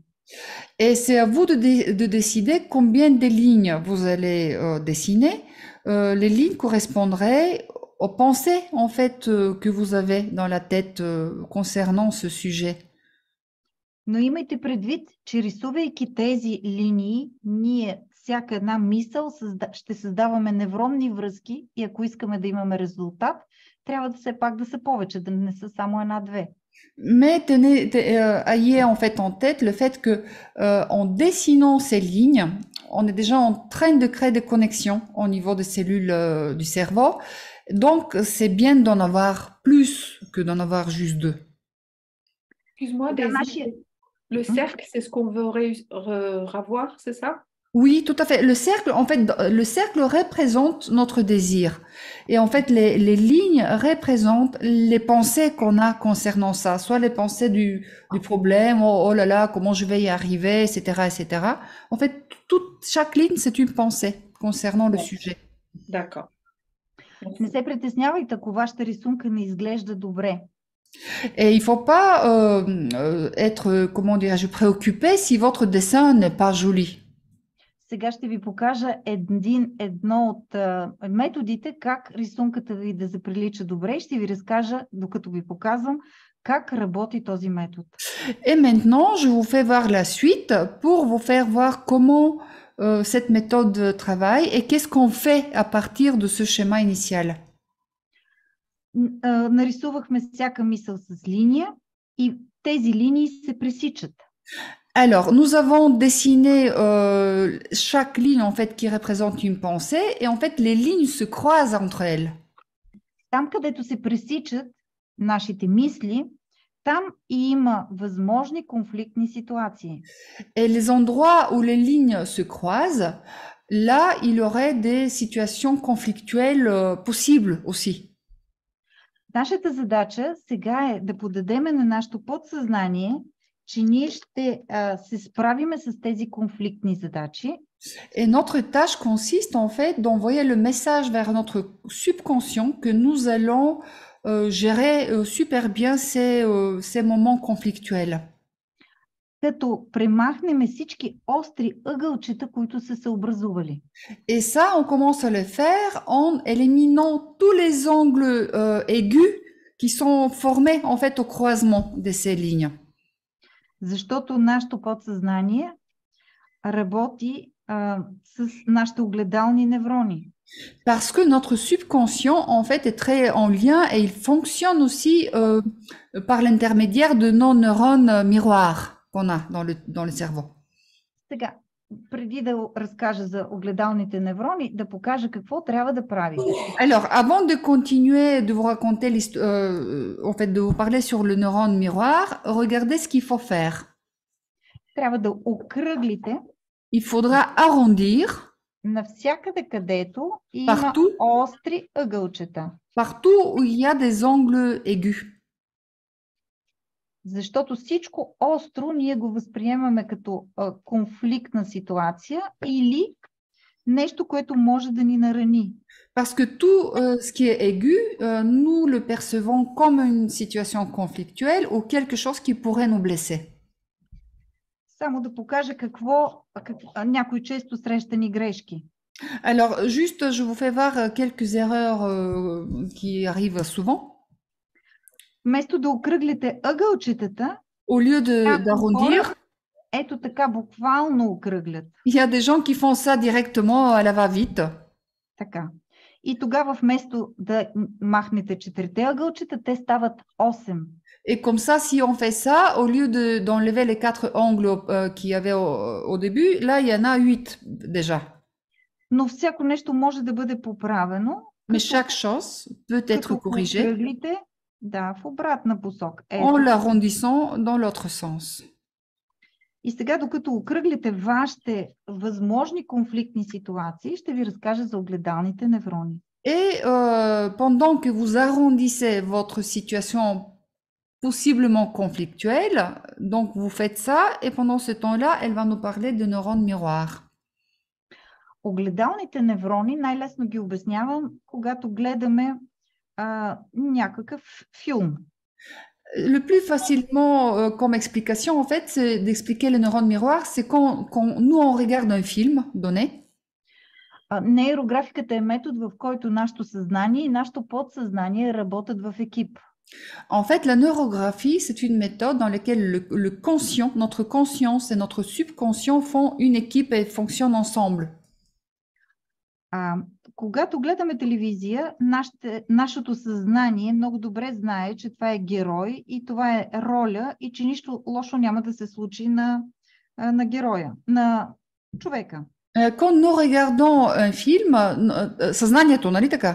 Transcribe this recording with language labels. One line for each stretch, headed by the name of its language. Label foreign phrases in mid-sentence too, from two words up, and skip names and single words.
French: Et c'est à vous de décider combien de lignes vous allez dessiner. Les lignes correspondraient aux pensées en fait que vous avez dans la tête concernant ce sujet.
Bulgarian: Но имайте предвид, че рисувайки тези линии, ние всяка една мисъл ще създаваме невронни връзки и ако искаме да имаме резултат, трябва да все пак да са повече, да не са само една-две.
French: Mais ayez en fait en tête le fait que en dessinant ces lignes, on est déjà en train de créer des connexions au niveau des cellules du cerveau. Donc, c'est bien d'en avoir plus que d'en avoir juste deux. Excuse-moi, le cercle, c'est ce qu'on veut revoir, c'est ça? Oui, tout à fait. Le cercle représente notre désir. Et en fait, les lignes représentent les pensées qu'on a concernant ça. Soit les pensées du problème, oh là là, comment je vais y arriver, etc., etc. En fait, chaque ligne, c'est une pensée concernant le sujet. D'accord.
Bulgarian: Не се притеснявайте, ако вашата рисунка не изглежда добре.
French: Et il faut pas être, comment dirais-je, préoccupé si votre dessin n'est pas joli.
Bulgarian: Сега ще ви покажа едно от методите как рисунката ви да заприлича добре и ще ви разкажа, докато ви показвам, как работи този метод.
French: Et maintenant, je vous fais voir la suite pour vous faire voir comment cette méthode travaille et qu'est-ce qu'on fait à partir de ce schéma initial.
Bulgarian: Нарисувахме всяка мисъл с линия и тези линии се пресичат.
French: Alors, nous avons dessiné chaque ligne en fait qui représente une pensée et en fait les lignes se croisent entre elles.
Bulgarian: Там, където се пресичат нашите мисли, там и има възможни конфликтни ситуации.
French: Et les endroits où les lignes se croisent, là, il y aurait des situations conflictuelles possibles aussi.
Bulgarian: Нашата задача сега е да подадеме на нашето подсъзнание, че ние ще се справиме с тези конфликтни задачи.
French: Et notre tâche consiste en fait d'envoyer le message vers notre subconscient que nous allons gérer super bien ces moments conflictuels.
Bulgarian: Като премахнем всички остри ъгълчета, които са се образували.
French: Et ça, on commence à le faire en éliminant tous les angles aigus qui sont formés en fait au croisement de ces lignes.
Bulgarian: Защото нашето подсъзнание работи с нашите огледални неврони.
French: Parce que notre subconscient, en fait, est très en lien et il fonctionne aussi par l'intermédiaire de nos neurones miroirs qu'on a dans le cerveau.
Bulgarian: Сега, преди да разкажа за огледалните неврони, да покажа какво трябва да правите.
French: Alors, avant de continuer de vous raconter en fait, de vous parler sur le neurone miroir, regardez ce qu'il faut faire.
Bulgarian: Трябва да окръглите.
French: Il faudra arrondir
Bulgarian: Навсякъде, където има остри ъгълчета.
French: Partout où il y a des angles aigus.
Bulgarian: Защото всичко остро ние го възприемаме като конфликтна ситуация или нещо, което може да ни нарани.
French: Parce que tout ce qui est aigu, nous le percevons comme une situation conflictuelle ou quelque chose qui pourrait nous blesser.
Bulgarian: Само да покажа някои често срещани грешки.
French: Alors, juste, je vous fais voir quelques erreurs qui arrivent souvent.
Bulgarian: Вместо да окръглите ъгълчетата,
French: au lieu d'arrondir,
Bulgarian: ето така буквално окръглят.
French: Il y a des gens qui font ça directement à la va-vite.
Bulgarian: Така. И тогава вместо да махнете 4 ъгълчета, те стават 8.
French: Et comme ça, si on fait ça, au lieu d'enlever les 4 angles qu'il y avait au début, là, il y en a 8 déjà.
Bulgarian: Но всяко нещо може да бъде поправено.
French: Mais chaque chose peut être corrigée.
Bulgarian: Да, в обратна посока.
French: En l'arrondissant dans l'autre sens.
Bulgarian: И сега, докато окръглите вашите възможни конфликтни ситуации, ще ви разкажа за огледалните неврони.
French: Et pendant que vous arrondissez votre situation possiblement conflictuelle, donc vous faites ça, et pendant ce temps-là, elle va nous parler de neurones miroirs.
Bulgarian: Огледалните неврони най-лесно ги обяснявам, когато гледаме някакъв филм.
French: Le plus facilement comme explication, en fait, c'est d'expliquer les neurones miroirs, c'est quand nous on regarde un film donné.
Bulgarian: Нейрографиката е метод, в който нашето съзнание и нашето подсъзнание работят в екип.
French: En fait, la neurographie, c'est une méthode dans laquelle le conscient, notre conscience et notre subconscient font une équipe et fonctionnent ensemble.
Bulgarian: Когато гледаме телевизия, нашето съзнание много добре знае, че това е герой и това е роля и че нищо лошо няма да се случи на героя, на човека.
French: Quand nous regardons un film,
Bulgarian: съзнанието, нали така?